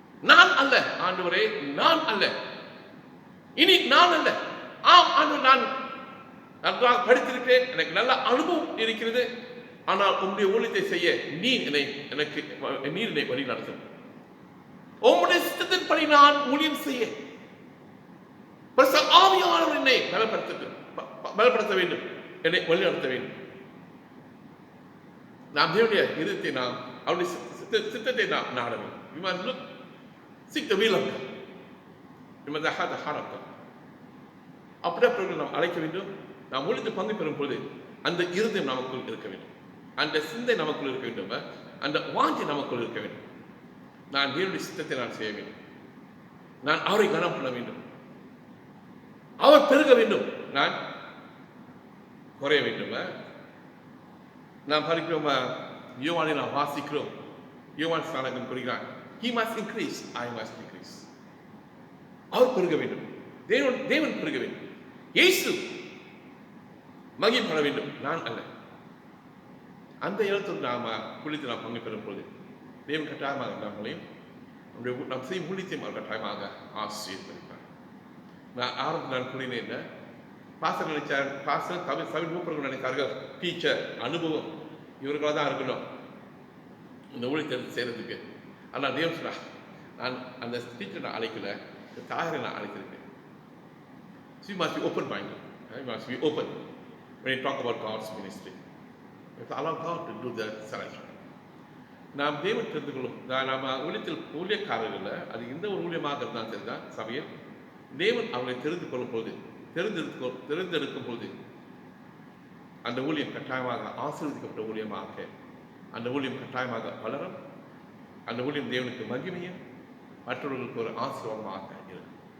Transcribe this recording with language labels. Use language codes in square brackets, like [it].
[ta] நான் அல்ல ஆண்டவரே, நான் அல்ல, இனி நான் அல்ல, ஆம் ஆண்டவர், நான் நன்றாக படித்திருக்கிறேன், எனக்கு நல்ல அனுபவம் இருக்கிறது, ஆனால் உங்களுடைய ஊழியத்தை செய்ய நீர் என்னை வழி நடத்தும். உங்களுடைய சித்தத்தின்படி நான் ஊழியம் செய்ய ஆவியானவர் என்னை பலப்படுத்த வேண்டும், என்னை வழி நடத்த வேண்டும். நாம் தேவனுடைய இதயத்தை, நாம் அவருடைய சித்தத்தை நாம் நாட வேண்டும். [en] We must look, seek the will of God. We must have the heart of God. [ta] அப்படியே நாம் அழைக்க வேண்டும். நாம் ஊழியத்தில் பங்கு பெறும் பொழுது அந்த இருதயம் நமக்குள் இருக்க வேண்டும், அந்த சிந்தை நமக்குள் இருக்க வேண்டும், அந்த வாஞ்சை நமக்குள் இருக்க வேண்டும். நான் தேவனுடைய சித்தத்தை நான் செய்ய வேண்டும், நான் அவரை கனம் பண்ண வேண்டும், அவர் பெருக வேண்டும், நான் குறைய வேண்டும். நாம் படிக்கிறோம், யோவானை நாம் வாசிக்கிறோம், யோவான் ஸ்நானகன் கூறுகிறார், [en] he must increase, I must decrease. [ta] அவர் பெருக வேண்டும், தேவன் பெருக வேண்டும், இயேசு மகிமைப்பட வேண்டும், நான் அல்ல. அந்த இடத்தில் நாம ஊழியத்தில் நாம் பங்கு பெறும் பொழுது தேவன் கட்டாயமாக நம்மளையும் நாம் செய்யும் ஊழியத்தையும் அவர் கட்டாயமாக ஆசீர்வதிப்பார். நான் கூறினேன், பாஸ்டர் நினைச்சார், பாஸ்டர் தமிழ் மூப்பர்கள் நினைத்தார்கள் டீச்சர் அனுபவம் இவர்களாக தான் இருக்கணும் இந்த ஊழியத்தை செய்யறதுக்கு. ஆனால் தேவன் சொன்னார், நான் அந்த டீச்சரை நான் அழைக்கல, தாயரை நான் அழைத்திருக்கேன். [en] So you must be open-minded. You must be open when you talk about God's ministry. You have to allow God to do the selection. [ta] நாம் தேவன் தெரிந்து கொள்ளும், நாம் ஊழியக்காரர்கள், அது எந்த ஒரு ஊழியமாக இருந்தாலும் சரிதான், சபையில் தேவன் அவர்களை தெரிந்து கொள்ளும் பொழுது, தெரிந்தெடுக்கும் பொழுது அந்த ஊழியம் கட்டாயமாக ஆசீர்வதிக்கப்பட்ட ஊழியமாக, அந்த ஊழியம் கட்டாயமாக வளரும், அந்த ஊழியம் தேவனுக்கு மகிமையும் மற்றவர்களுக்கு ஒரு ஆசீர்வாதமாக இருக்கும்.